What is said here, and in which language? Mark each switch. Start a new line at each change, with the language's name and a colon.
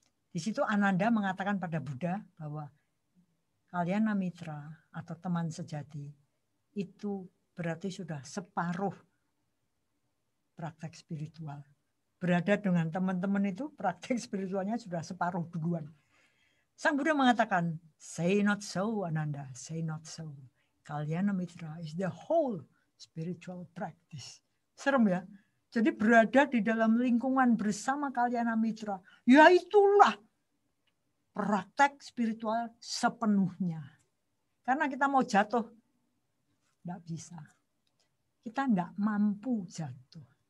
Indonesian: Di situ Ananda mengatakan pada Buddha bahwa kalyana mitra atau teman sejati itu berarti sudah separuh praktek spiritual. Berada dengan teman-teman itu praktek spiritualnya sudah separuh duluan. Sang Buddha mengatakan,
English: say not so Ananda, say not so. Kalyana mitra is the whole spiritual practice.
Indonesian: Serem ya? Jadi berada di dalam lingkungan bersama kalyana mitra, ya itulah praktek spiritual sepenuhnya. Karena kita mau jatuh, tidak bisa. Kita tidak mampu jatuh.